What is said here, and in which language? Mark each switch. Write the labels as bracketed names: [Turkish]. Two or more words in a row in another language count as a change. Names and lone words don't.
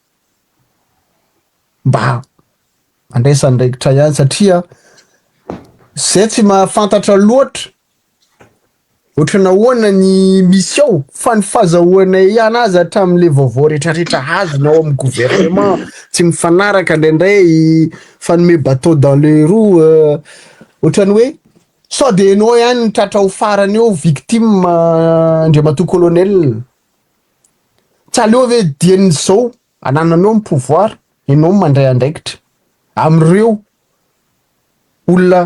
[Malagasy] mba andraisandraikitra ihany satria zay tsy mahafantatra loatra ohatra nahoana ny misy ao fa ny fahazahoanay ihany azy hatramin'le vaovao rehetrarehetra azonao amin'ny gouvernement tsy mifanaraka indraindray fanome [French] bateau dans les roues [Malagasy] ohatrany hoe sao de enao ihany ny tratra ho farany eo victime Andriamatoa Colonel tsy aleo ve dian'izao anananao ny pouvoir enao mandray andraikitra am'ireo olona